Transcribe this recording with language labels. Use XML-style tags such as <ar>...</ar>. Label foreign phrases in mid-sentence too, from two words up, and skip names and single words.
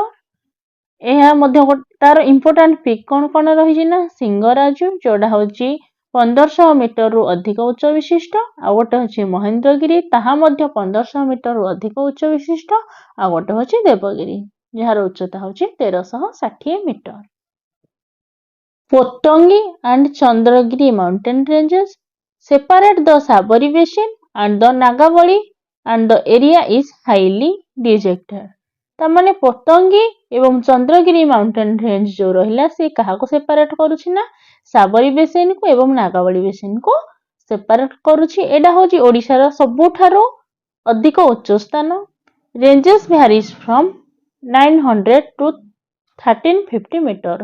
<or>ଏହା ମଧ୍ୟ ତାର</or> <en>important peak</en> <or>କଣ ରହିଛି ନା ସିଙ୍ଗରାଜୁ, ଯୋଉଟା ହଉଛି 1500 ମିଟରରୁ ଅଧିକ ଉଚ୍ଚ ବିଶିଷ୍ଟ। ଆଉ ଗୋଟେ ହଉଛି ମହେନ୍ଦ୍ରଗିରି, ତାହା ମଧ୍ୟ 1500 ମିଟରରୁ ଅଧିକ ଉଚ୍ଚ ବିଶିଷ୍ଟ। ଆଉ ଗୋଟେ ହଉଛି ଦେବଗିରି, ଯାହାର ଉଚ୍ଚତା ହଉଛି 1360 ମିଟର।</or> <en>Potangi and Chandragiri mountain ranges separate the Sabari basin and the Nagavali and the area is highly dejected।</en> <or>ତାମାନେ ପୋତଙ୍ଗୀ ଏବଂ ଚନ୍ଦ୍ରଗିରି</or> <en>mountain range</en> <or>ଯୋଉ ରହିଲା ସେ କାହାକୁ ସେପାରେଟ କରୁଛି ନା ସାବରୀ ବେସିନ କୁ ଏବଂ ନାଗାବଳୀ ବେସିନ କୁ ସେପାରେଟ କରୁଛି। ଏଇଟା ହଉଛି ଓଡିଶାର ସବୁଠାରୁ ଅଧିକ ଉଚ୍ଚ ସ୍ଥାନ।</or> <en>Ranges varies from 900 to 1350 ମିଟର।</en>